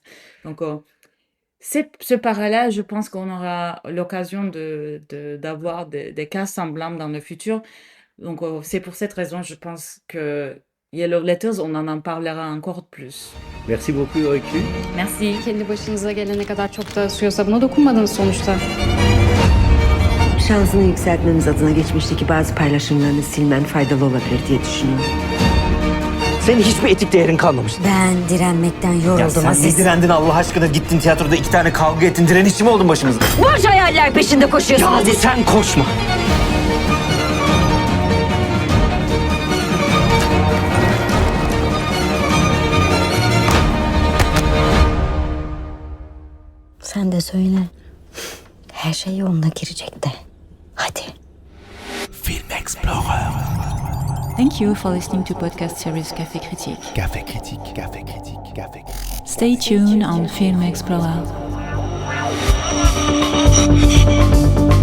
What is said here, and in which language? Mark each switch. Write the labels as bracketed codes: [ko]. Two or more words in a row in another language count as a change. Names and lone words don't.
[fr] Donc, ce parallèle, je pense qu'on aura l'occasion d'avoir des cas semblants dans le futur. Donc, c'est pour cette raison, je pense que Yellow Letters, on en parlera encore plus. merci beaucoup, Reclus. Merci. [tr] Kendi başınıza gelene kadar çok da suya sabuna dokunmadınız sonuçta. Şansını yükseltmemiz adına geçmişteki bazı paylaşımlarını silmen faydalı olabilir diye düşünüyorum. Senin hiçbir etik değerin kalmamış. Ben direnmekten yoruldum Ya sen ne Aziz. direndin Allah aşkına? Gittin tiyatroda 2 tane kavga ettin. Direnişçi mi oldun başımıza? Boş hayaller peşinde koşuyorsun Ya Aziz. sen koşma. Sen de söyle. Her şey yoluna girecek de. Hadi. [en] Film Explorer. Thank you for listening to podcast series Café Critique. Café critique, café critique, café critique. Stay tuned on Film Explorer.